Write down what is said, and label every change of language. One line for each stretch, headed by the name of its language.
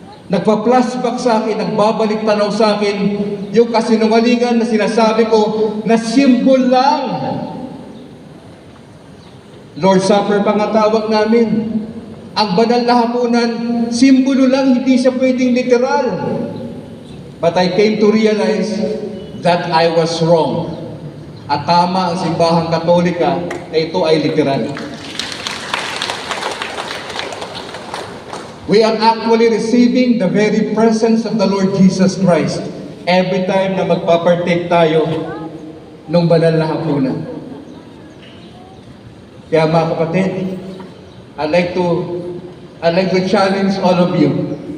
Filipino: Nagpa-flashback sa akin, nagbabalik tanaw sa akin, yung kasinungalingan na sinasabi ko na symbol lang. Lord's Supper pa nga tawag namin. Ang banal na hapunan, simbolo lang, hindi siya pwedeng literal.
English: But I came to realize that I was wrong.
Filipino: At tama ang simbahang Katolika na ito ay literal.
English: We are actually receiving the very presence of the Lord Jesus Christ every time
Filipino: na magpapartake tayo ng banal na hapunan. Kaya mga kapatid,
English: I'd like to challenge all of you.